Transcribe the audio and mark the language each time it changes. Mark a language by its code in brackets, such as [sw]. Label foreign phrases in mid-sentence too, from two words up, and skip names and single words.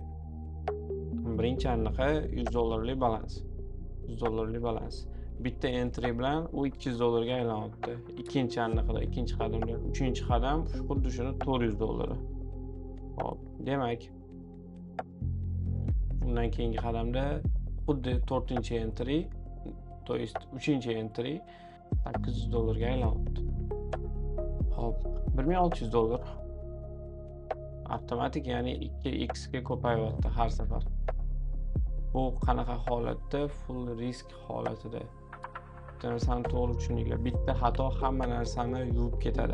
[uz] Birinchi aniqi $100 balans. $100 balans. Bitta entry bilan u $200 ga aylanyapti. Ikkinchi aniqida, ikkinchi qadamda, uchinchi qadam xuddi shuni $400. Hop, demak, undan keyingi qadamda xuddi 4-entry, [ru] to есть [uz] 3-entry $800 ga aylanyapti. Hop, $1600. Avtomatik, ya'ni 2x ga ko'payyapti har safar. Bu qanaqa holatda? [en] Full risk [uz] holatida. Bitta narsani to'g'ri tushuninglar. Bitta xato hamma narsani yuvib ketadi.